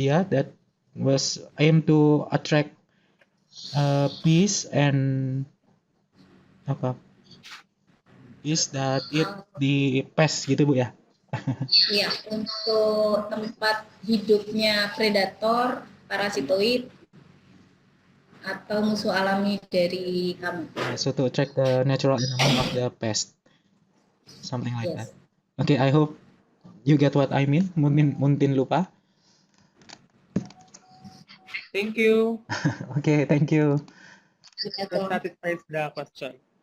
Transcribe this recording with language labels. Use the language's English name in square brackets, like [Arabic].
[English] that was aimed to attract bees and bees that eat the pest [Indonesian] gitu Bu ya. Iya, untuk tempat hidupnya predator, parasitoid, atau musuh alami dari hama. [English] So to attract the natural enemy of the pest, something like that. Okay, I hope you get what I mean. [Indonesian] Mungkin lupa. [English] Thank you. Okay, thank you. That satisfies the question.